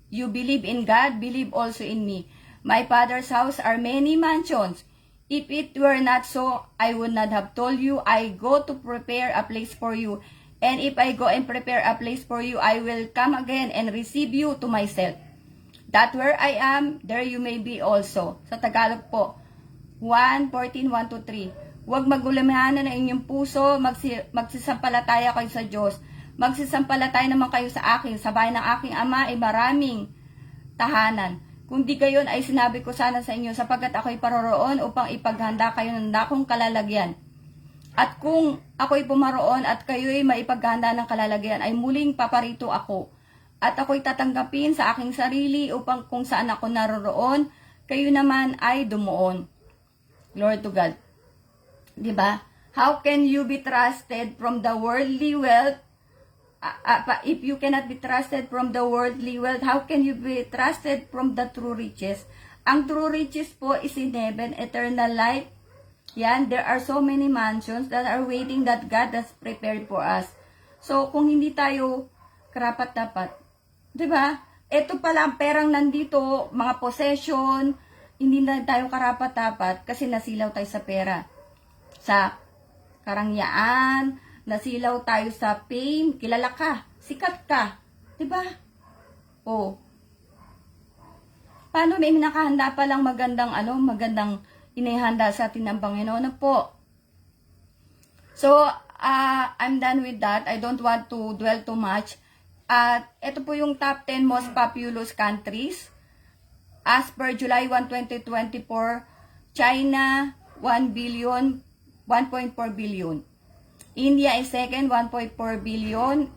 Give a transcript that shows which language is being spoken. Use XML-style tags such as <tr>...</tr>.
<en>You believe in God, believe also in me. My Father's house are many mansions. If it were not so, I would not have told you. I go to prepare a place for you. And if I go and prepare a place for you, I will come again and receive you to myself. That where I am, there you may be also.</en> <tl>Sa Tagalog po, 1:14, 1-3. Huwag magulamahanan ng inyong puso, magsisampalataya kayo sa Diyos. Magsisampalataya naman kayo sa akin. Sa bahay ng aking ama ay maraming tahanan. Kung di gayon ay sinabi ko sana sa inyo, sapagkat ako'y paroroon upang ipaghanda kayo ng dakong kalalagyan. At kung ako'y pumaroon at kayo'y maipaghanda ng kalalagyan, ay muling paparito ako. At ako'y tatanggapin sa aking sarili upang kung saan ako naroroon, kayo naman ay dumuon.</tl> <en>Glory to God. Diba? How can you be trusted from the worldly wealth? If you cannot be trusted from the worldly wealth, how can you be trusted from the true riches? Ang true riches po is in heaven, eternal life. Yan, there are so many mansions that are waiting that God has prepared for us.</en> <tl>So, kung hindi tayo karapat-dapat, diba? Ito pala ang perang nandito, mga possession, hindi na tayo karapat-dapat kasi nasilaw tayo sa pera. sa karangyaan, nasilaw tayo sa fame, kilala ka, sikat ka, 'di ba? Oh. Paano may nakahanda pa lang magandang inihanda sa atin ng Panginoon na po.</tl> <en>So, I'm done with that. I don't want to dwell too much.</en> <tl>At ito po yung</tl> <en>top 10 most populous countries. As per July 1, 2024, China, 1 billion, 1.4 billion. India is second, 1.4 billion.</en>